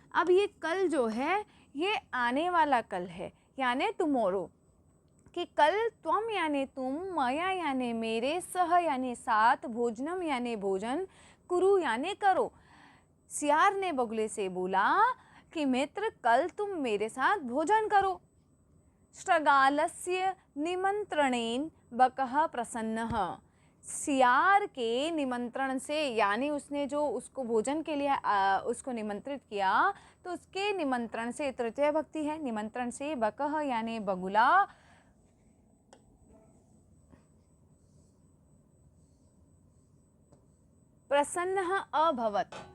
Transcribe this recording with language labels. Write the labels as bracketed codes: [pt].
[hi] अब ये कल जो है ये आने वाला कल है, यानी टुमोरो, कि कल त्वम यानी तुम, मया यानी मेरे, सह यानी साथ, भोजनम यानी भोजन, कुरु यानी करो। सियार ने बगुले से बोला कि मित्र, कल तुम मेरे साथ भोजन करो। [sa] शृगालस्य निमंत्रणेन बकः प्रसन्नः, [hi] सियार के निमंत्रण से, यानी उसने जो उसको भोजन के लिए उसको निमंत्रित किया, तो उसके निमंत्रण से, तृतीय भक्ति है, निमंत्रण से बकह यानी बगुला प्रसन्न अभवत।